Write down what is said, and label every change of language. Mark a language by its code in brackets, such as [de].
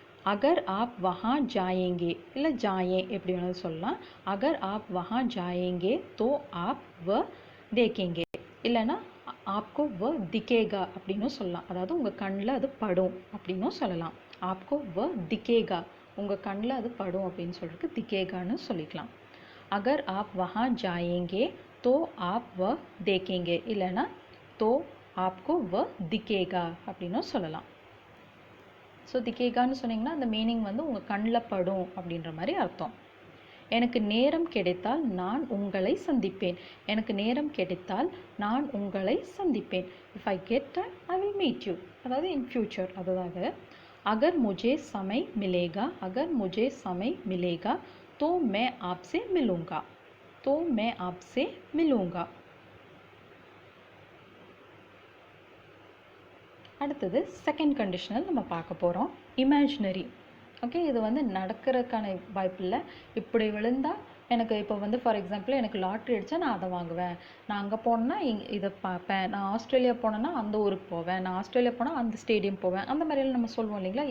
[hi] अगर आप वहाँ जाएंगे இல்லை जाएं [ta] எப்படி வேணாலும் சொல்லலாம். [hi] अगर आप वहाँ जाएंगे तो आप वह देखेंगे இல்லைன்னா आपको वह दिखेगा [ta] அப்படின்னும் சொல்லலாம். அதாவது உங்கள் கண்ணில் அது படும் அப்படின்னும் சொல்லலாம். [hi] आपको वह दिखेगा [ta] உங்கள் கண்ணில் அது படும் அப்படின்னு சொல்றதுக்கு दिखेगाன்னு சொல்லிக்கலாம். [hi] अगर आप वहाँ जाएंगे तो आप वह देखेंगे இல்லைன்னா तो आपको वह दिखेगा [ta] அப்படின்னும் சொல்லலாம். ஸோ திகேகான்னு சொன்னீங்கன்னா அந்த மீனிங் வந்து உங்கள் கண்ணில் படும் அப்படின்ற மாதிரி அர்த்தம். எனக்கு நேரம் கிடைத்தால் நான் உங்களை சந்திப்பேன். எனக்கு நேரம் கிடைத்தால் நான் உங்களை சந்திப்பேன். [en] If I get time I will meet you. [ta] அதாவது [en] In future. [ta] அதாவது [hi] अगर मुझे समय मिलेगा अगर मुझे समय मिलेगा तो मैं आपसे मिलूँगा तो मैं आपसे मिलूँगा. [ta] அடுத்தது செகண்ட் கண்டிஷனல் நம்ம பார்க்க போகிறோம். இமேஜினரி. ஓகே, இது வந்து நடக்கிறதுக்கான வாய்ப்பு இல்லை. இப்படி விழுந்தால் எனக்கு இப்போ வந்து ஃபார் எக்ஸாம்பிள் எனக்கு லாட்ரி அடித்தா நான் அதை வாங்குவேன், நான் அங்கே போனேன்னா இதை பார்ப்பேன், நான் ஆஸ்திரேலியா போனேன்னா அந்த ஊருக்கு போவேன், நான் ஆஸ்திரேலியா போனால் அந்த ஸ்டேடியம் போவேன், அந்த மாதிரியெல்லாம் நம்ம சொல்லுவோம் இல்லைங்களா.